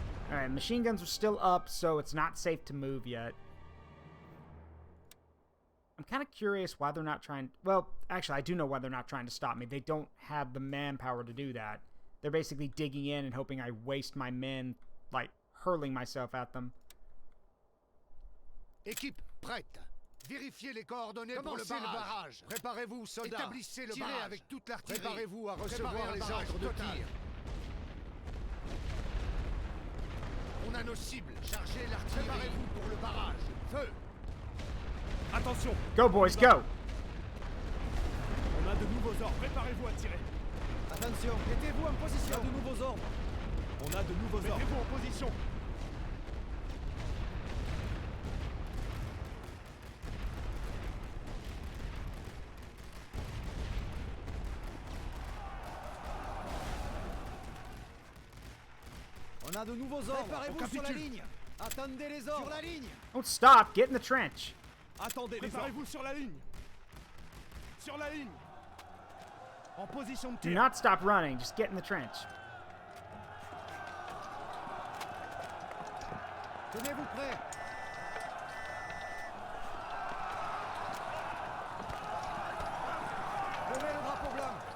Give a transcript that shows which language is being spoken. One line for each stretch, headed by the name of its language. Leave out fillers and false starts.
English: Alright, machine guns are still up, so it's not safe to move yet. I'm kind of curious why they're not trying... Well, actually, I do know why they're not trying to stop me. They don't have the manpower to do that. They're basically digging in and hoping I waste my men, like, hurling myself at them.
French: Équipe prête. Vérifiez les coordonnées pour le barrage. Préparez-vous, soldats. Établissez le barrage avec toute l'artillerie. Préparez-vous à recevoir les ordres de tir. On a nos cibles. Chargez l'artillerie. Préparez-vous pour le barrage. Feu. Attention.
English: Go, boys, go.
French: On a de nouveaux ordres. Préparez-vous à tirer. Attention. Mettez-vous en position. On a de nouveaux ordres. On a de nouveaux ordres. Mettez-vous en position. On a de nouveaux ordres. Préparez-vous sur la ligne. Attendez les ordres. Sur la ligne.
English: Don't stop. Get in the trench.
French: Attendez les ordres. Préparez-vous sur la ligne. Sur la ligne. En position de
English: Do
French: tir.
English: not stop running. Just get in the trench.
French: Tenez-vous prêts. Levez le drapeau blanc.